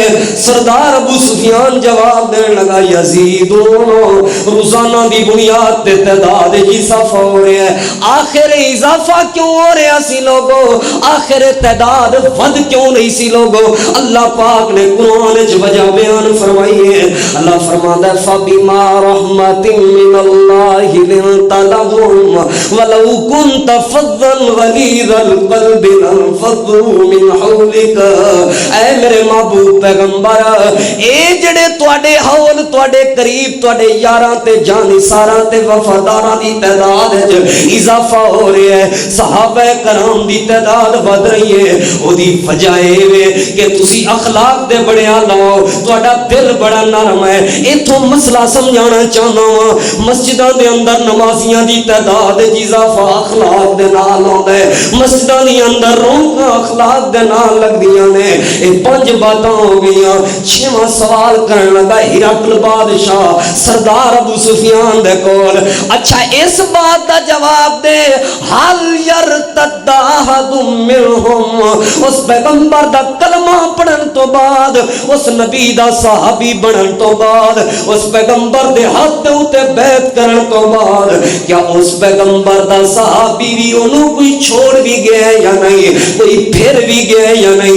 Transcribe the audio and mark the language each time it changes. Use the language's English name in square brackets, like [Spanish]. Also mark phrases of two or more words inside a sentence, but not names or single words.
[Punjabi] سردار ابو سفیان جواب دین لگا یزیدون، روزانہ دی بنیاد تے تعداد وچ اضافہ ہو رہا ہے۔ آخر اضافہ کیوں ہو رہا سی لوگوں؟ آخر تعداد ود کیوں نہیں سی لوگوں؟ اللہ پاک نے قرآن وچ وجہ بیان فرمائی ہے۔ [Urdu] اللہ فرماتا ہے [Arabic] فَبِمَا رَحْمَةٍ مِّنَ اللَّهِ لِنْتَ لَهُمْ وَلَوْ كُنْتَ فَظًّا غَلِيظَ الْقَلْبِ لَانفَضُّوا مِنْ حَوْلِكَ۔ [Punjabi] اے میرے محبوب پیغمبر، اے جڑے تواڈے حول، تواڈے قریب، تواڈے یاراں تے جانثاراں تے وفاداراں دی تعداد وچ اضافہ ہو رہا ہے، صحابہ کرام دی تعداد ود رہی ہے، او دی وجہ اے کہ تسی اخلاق دے بڑے اعلی ہو، تواڈا دل بڑا نرم ہے۔ ایتھوں مسئلہ سمجھانا چاہنا وا، مسجداں دے اندر نمازیاں دی تعداد اضافہ اخلاق دے نال ہوندا ہے، مسجداں دے اندر رونقاں اخلاق دے نال لگدیاں نے۔ یہ 5 باتاں ہو گئیاں. 6واں سوال کرن لگا ہرقل بادشاہ سردار ابو سفیان دے کول. اچھا اس بات دا جواب دے [Arabic] حل یرتد احد منہم. [Punjabi] اس پیغمبر دا کلمہ پڑھن تو بعد اس نبی دا صحابی بنن تو بعد اس پیغمبر دے ہاتھ دے اوتے بیعت کرن تو بعد کیا اس پیغمبر دا صحابی بھی انہوں کوئی چھوڑ بھی گئے یا نہیں, کوئی پھر بھی گئے یا نہیں.